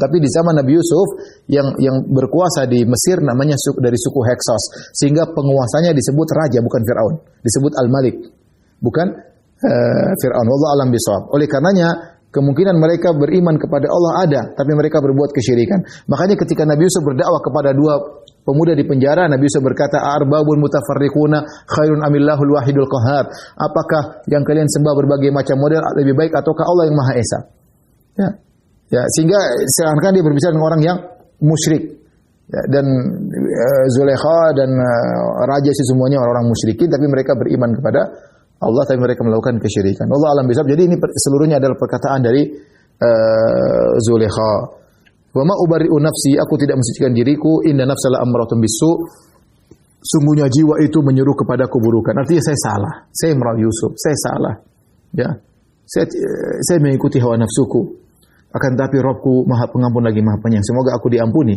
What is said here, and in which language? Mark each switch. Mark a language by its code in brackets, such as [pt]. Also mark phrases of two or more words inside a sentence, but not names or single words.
[id] Tapi di zaman Nabi Yusuf yang berkuasa di Mesir namanya dari suku Heksos, sehingga penguasanya disebut raja bukan Firaun, disebut Al-Malik, bukan Firaun. [ar] والله أعلم بالصواب. [id] Oleh karenanya kemungkinan mereka beriman kepada Allah ada, tapi mereka berbuat kesyirikan. Makanya ketika Nabi Yusuf berdakwah kepada dua pemuda di penjara, Nabi Yusuf berkata, [ar] "أأرباب متفرقون خير أم الله الواحد القهار?" [id] Apakah yang kalian sembah berbagai macam model lebih baik ataukah Allah yang Maha Esa? Ya. Ya, sehingga seakan-akan dia berbicara dengan orang yang musyrik. Ya, dan Zulaikha dan raja itu semuanya orang-orang musyrikin, tapi mereka beriman kepada Allah, tapi mereka melakukan kesyirikan. [ar] الله أعلم بالصواب. [id] Jadi ini seluruhnya adalah perkataan dari Zulaikha. [ar] وما أبرئ نفسي, [id] aku tidak mensucikan diriku, [ar] إن النفس لأمارة بالسوء, [id] sungguhnya jiwa itu menyuruh kepada keburukan. Artinya saya salah, saya Imran Yusuf, saya salah. Ya. Saya mengikuti hawa nafsuku. Akan tapi Rabbku Maha Pengampun lagi Maha Penyayang. Semoga aku diampuni.